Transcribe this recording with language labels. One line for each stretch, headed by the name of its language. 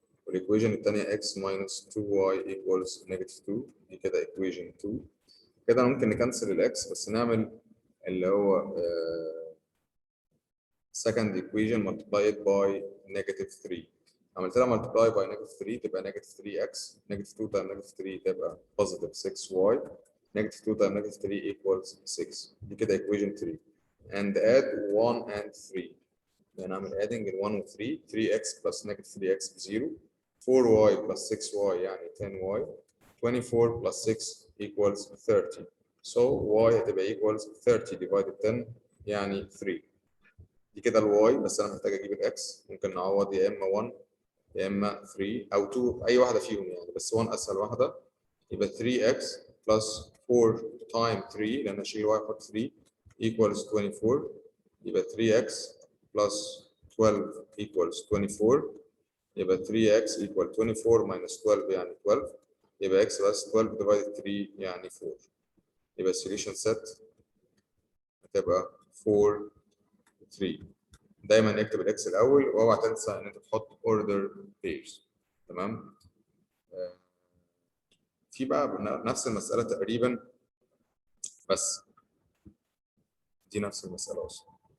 Arabic: والايكويشن الثانيه
English: x minus 2y equals negative 2.
Arabic: دي كده equation 2. كده ممكن نكنسل الاكس بس نعمل اللي هو
English: second equation multiplied by negative 3.
Arabic: عملت لها
English: multiply by negative 3 تبقى negative 3x. negative 2 times negative 3 تبقى positive 6y. negative 2 times negative 3 equals 6.
Arabic: دي كده equation 3.
English: and add 1 and 3.
Arabic: يعني اعمل adding ال 1 و 3.
English: 3x plus negative 3x ب 0. 4y plus 6y يعني 10y. 24 plus 6 equals 30. So y هتبقى equals 30 divided 10 يعني 3.
Arabic: دي كده الواي بس انا محتاج اجيب الاكس. ممكن نعوض يا اما 1 يا اما 3 او 2 اي واحده فيهم يعني بس 1 اسهل واحده.
English: يبقى 3x plus 4 times 3
Arabic: لان اشيل
English: y احط 3 equals 24. يبقى 3x plus 12 equals 24. يبقى 3x equal 24 minus 12 يعني 12. يبقى x plus 12 divided 3 يعني 4. يبقى solution set هتبقى 4 3.
Arabic: دايما اكتب الاكس الاول واوعى تنسى ان انت تحط
English: Order pairs.
Arabic: تمام. في بقى نفس المساله تقريبا بس دي نفس المساله اصلا.